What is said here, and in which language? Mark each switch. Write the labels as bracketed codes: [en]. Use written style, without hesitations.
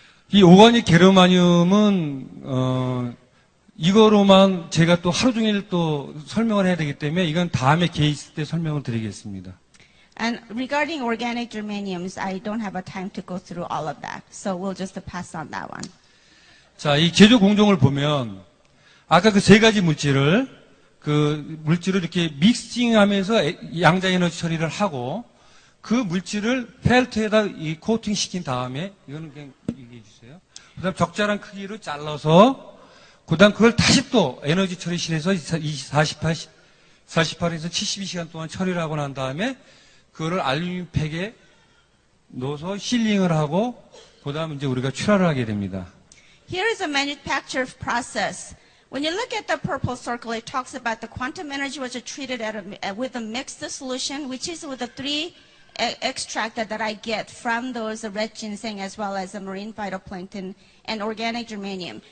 [ko] 이 오가닉 게르마늄은 이거로만 제가 또 하루 종일 또 설명을 해야 되기 때문에 이건 다음에 기회 있을 때 설명을 드리겠습니다. [en] And regarding organic germaniums, I don't have a time to go through all of that. So we'll just pass on that one. [ko] 자, 이 제조 공정을 보면 아까 그 3가지 물질을 이렇게 믹싱하면서 양자 에너지 처리를 하고 그 물질을 펠트에다 이 코팅 시킨 다음에 이거는 그냥 얘기해 주세요. 그다음 적절한 크기로 잘라서 그다음 그걸 다시 또 에너지 처리실에서 48에서 72시간 동안 처리를 하고 난 다음에 그거를 알루미늄 팩에 넣어서 실링을 하고 그다음 이제 우리가 출하를 하게 됩니다. [en] Here is a manufacture process. When you look at the purple circle, it talks about the quantum energy was treated with a mixed solution, which is with the 3 extract that I get from those red ginseng as well as the marine phytoplankton and organic germanium.